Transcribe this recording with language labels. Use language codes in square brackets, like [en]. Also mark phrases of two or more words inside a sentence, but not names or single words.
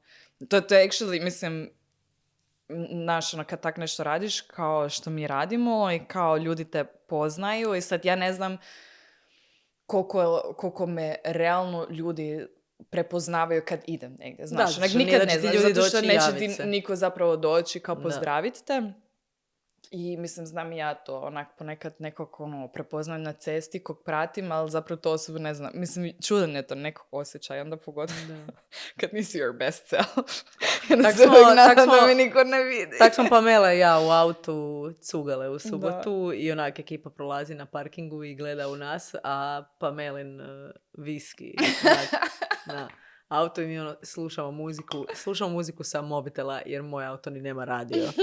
[hr] To je actually, mislim, znaš, ono, kad tak nešto radiš, kao što mi radimo i kao ljudi te poznaju i sad ja ne znam koliko me realno ljudi prepoznavaju kad idem negdje, znaš, Da, onak, što nikad nije da ne će ti znaš, ljudi zato što doći i neće javit ti se. niko zapravo doći kao Da. pozdraviti te. I mislim, znam i ja to, onak ponekad nekog ono, prepoznam na cesti kog pratim, ali zapravo to osobu ne znam. Mislim, čudan je to nekog osjećaja, onda pogotovo kad nisi [en] your best self. [hr] Tak smo- da me niko ne vidi. Tak smo Pamela i ja u autu cugale u subotu i onak ekipa prolazi na parkingu i gleda u nas, a Pamelin viski na auto i mi ono, slušamo muziku sa mobitela jer moj auto ni nema radio.